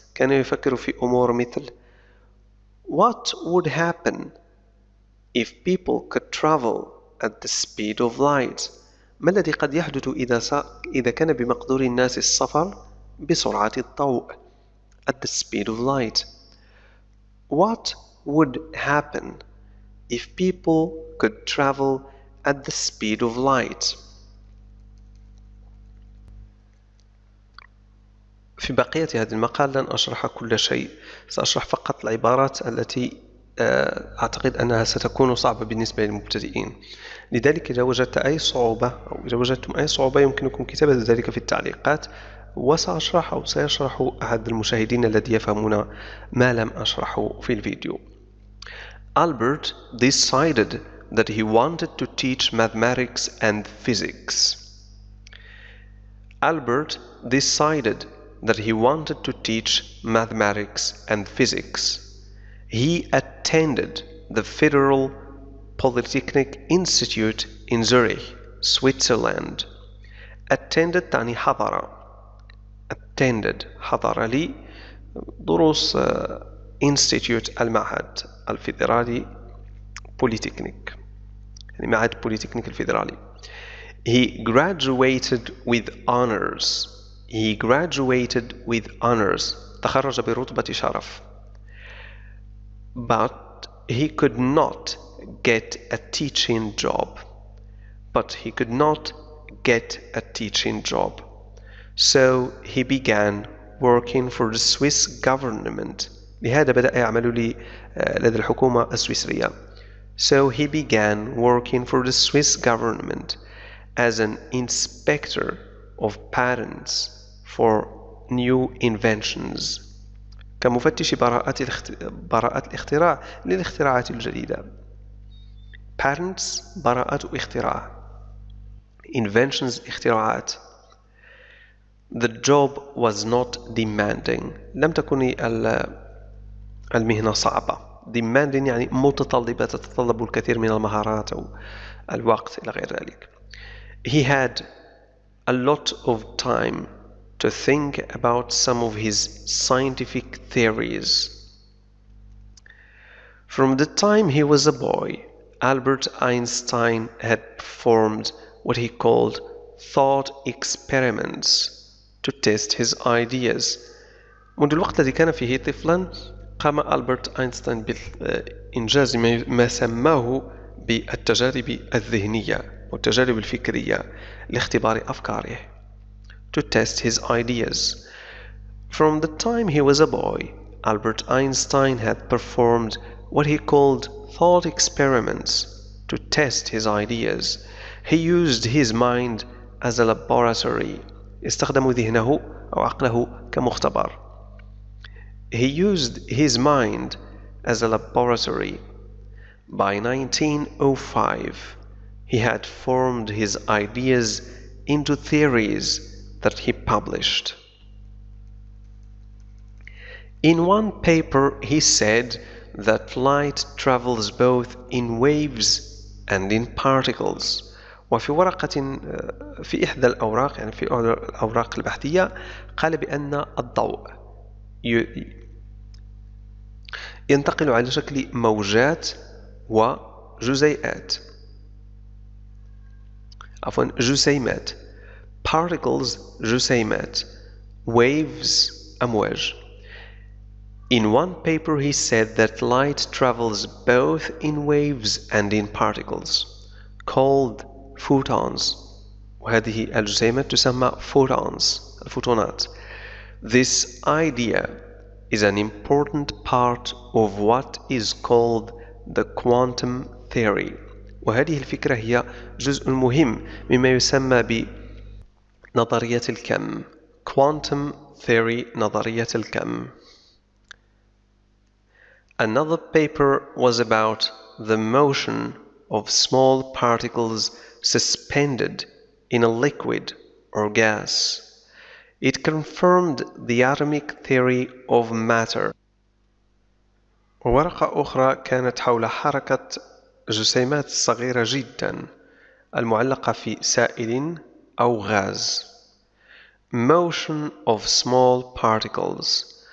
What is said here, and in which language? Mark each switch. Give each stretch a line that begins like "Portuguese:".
Arabic: كان يفكر في أمور مثل
English: What would happen if people could travel at the speed of light؟
Arabic: ما الذي قد يحدث إذا كان بمقدور الناس السفر بسرعة الضوء
English: at the speed of light. What would happen if people could travel at the speed of light?
Arabic: في بقية هذا المقال لن أشرح كل شيء، سأشرح فقط العبارات التي أعتقد أنها ستكون صعبة بالنسبة للمبتدئين. لذلك إذا وجدت أي صعوبة أو إذا وجدتم أي صعوبة يمكنكم كتابة ذلك في التعليقات، وسأشرح أو سيشرح أحد المشاهدين الذي يفهمون ما لم أشرحه في الفيديو.
English: Albert decided that he wanted to teach mathematics and physics. Albert decided that he wanted to teach mathematics and physics. He attended the Federal Polytechnic Institute in Zurich, Switzerland.
Arabic: Attended تعني حضر. Attended حضر لي دروس Institute المعهد الفيدرالي Polytechnic، يعني معهد Polytechnic الفيدرالي.
English: He graduated with honors. He graduated with honors.
Arabic: تخرج برتبة شرف.
English: But he could not get a teaching job. But he could not get a teaching job. So he began working for the Swiss government.
Arabic: لهذا بدأ يعمل لدى الحكومة السويسرية.
English: So he began working for the Swiss government as an inspector of patents for new inventions.
Arabic: كمفتش براءة الاختراع للاختراعات الجديدة. Patents براءة اختراع.
English: Inventions اختراعات. The job was not demanding.
Arabic: لم تكن المهنة صعبة. Demanding يعني متطلبة، تتطلب الكثير من المهارات أو الوقت إلى غير ذلك.
English: He had a lot of time to think about some of his scientific theories. From the time he was a boy, Albert Einstein had performed what he called thought experiments to test his ideas.
Arabic: منذ الوقت الذي كان فيه طفلا قام ألبرت أينشتاين بإنجاز ما سماه بالتجارب الذهنية والتجارب الفكرية لاختبار أفكاره.
English: To test his ideas. From the time he was a boy, Albert Einstein had performed what he called thought experiments to test his ideas. He used his mind as a laboratory.
Arabic: استخدم ذهنه أو عقله كمختبر.
English: He used his mind as a laboratory. By 1905, he had formed his ideas into theories that he published. In one paper, he said that light travels both in waves and in particles.
Arabic: وفي ورقة في إحدى الأوراق، يعني في الأوراق البحثية، قال بأن الضوء ينتقل على شكل موجات وجزيئات، عفوا جسيمات. Particles جسيمات. Waves أمواج.
English: In one paper he said that light travels both in waves and in particles called photons.
Arabic: وهذه الجسيمات تسمى photons، الفوتونات.
English: This idea is an important part of what is called the quantum theory.
Arabic: وهذه الفكرة هي جزء مهم مما يسمى بنظرية الكم. Quantum theory، نظرية الكم.
English: Another paper was about the motion of small particles suspended in a liquid or gas. It confirmed the atomic theory of matter.
Arabic: ورقة أخرى كانت حول حركة جسيمات صغيرة جدا المعلقة في سائل أو غاز.
English: Motion of small particles.